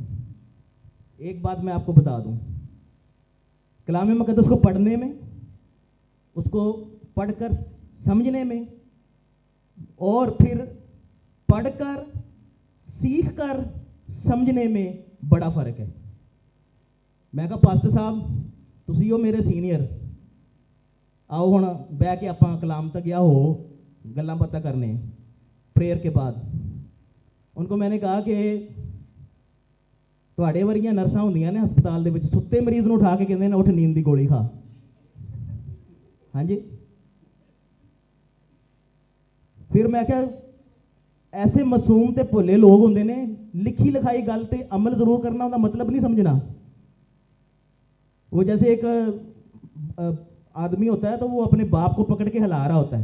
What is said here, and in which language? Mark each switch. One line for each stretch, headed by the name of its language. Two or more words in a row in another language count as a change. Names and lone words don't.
Urdu: ایک بات میں آپ کو بتا دوں, کلام مقدس کو پڑھنے میں, اس کو پڑھ کر سمجھنے میں, اور پھر پڑھ کر سیکھ کر سمجھنے میں بڑا فرق ہے.
Punjabi: میں کہا پاسٹر صاحب تسی ہو میرے سینئر, آؤ ہوں بہ کے آپ کلام تک گیا ہو گلاں باتاں کرنے پریئر کے بعد.
Urdu: ان کو میں نے کہا کہ
Punjabi: تواڈے ورگیاں نرساں ہوندیاں نے ہسپتال دے وچ, ستے مریض نوں اٹھا کے کہندے نے اٹھ نیند دی گولی کھا. ہاں جی. پھر میں کہا ایسے معصوم تے بھولے لوگ ہوندے نے, لکھی لکھائی گل تے عمل ضرور کرنا, ان کا مطلب نہیں سمجھنا.
Urdu: وہ جیسے ایک آدمی ہوتا ہے تو وہ اپنے باپ کو پکڑ کے ہلا رہا ہوتا ہے.